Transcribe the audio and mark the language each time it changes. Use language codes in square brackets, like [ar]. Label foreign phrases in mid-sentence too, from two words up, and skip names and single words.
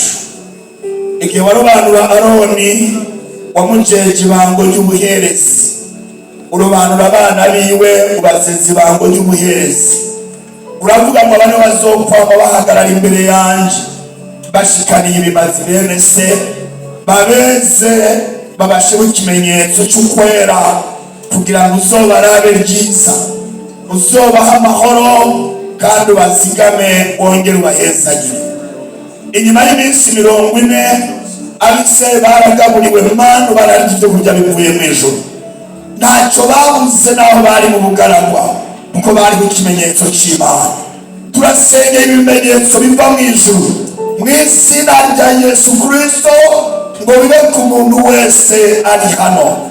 [rn] Igihe warobanura Aroni wamujeje ibango ry'ubuherezi, urobanura abana biwe ubaseza ibango ry'ubuherezi, uravuga ngo abana bazokwama bahagarara imbere yanje bashikaniye ibimazi bene se, babeze babasheho ikimenyetso cy'ukwera, kugira ngo uzobarabe ryiza, uzobaha amahoro kandi ubazigame wongere ubahezagire. Inyuma y'iminsi 40 abisirayeli baragaburiwe manu bararya ibyo kurya bivuye mu ijuru, ntacyo babuze naho bari mu bugaragwa, kuko bari mu kimenyetso cy'Imana. Turasengera ibimenyetso biva mu ijuru mu izina rya Yesu Kristo, ngo bibe ku muntu wese ari hano.